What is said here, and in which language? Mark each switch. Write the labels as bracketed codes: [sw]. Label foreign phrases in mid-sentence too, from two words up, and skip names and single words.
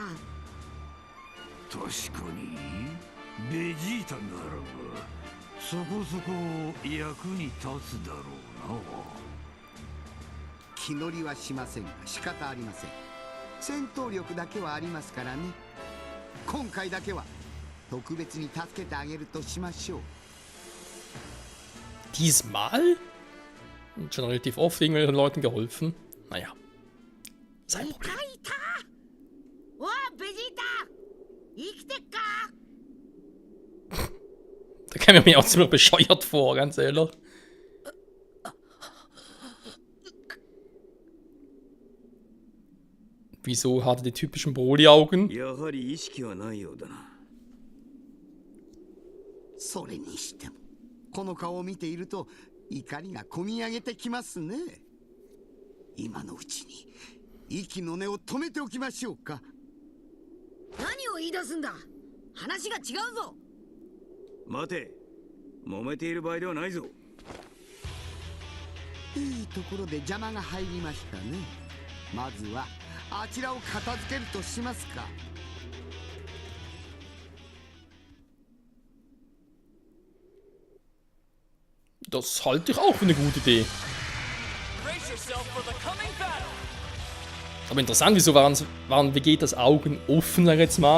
[ja] 確かにベジータならばそこそこ役に立つだろうな。気乗りはしませんが仕方ありません。戦闘力だけはありますからね。今回だけは特別に助けてあげるとしましょう。 [de] Diesmal? Schon relativ oft irgendwelchen Leuten geholfen. Naja. Sein Problem. Da käme mir auch ziemlich bescheuert vor, ganz ehrlich. Wieso hat er die typischen Broly-Augen? [ja] それにしてもこの顔を見ていると怒りがこみ上げてきますね。今のうちに息の根を止めておきましょうか。何を言い出すんだ。話が違うぞ。待て、揉めている場合ではないぞ。いいところで邪魔が入りましたね。まずはあちらを片付けるとしますか。 [de] Das halte ich auch für eine gute Idee. Aber interessant, wieso waren Vegetas Augen offen, sag ich jetzt mal.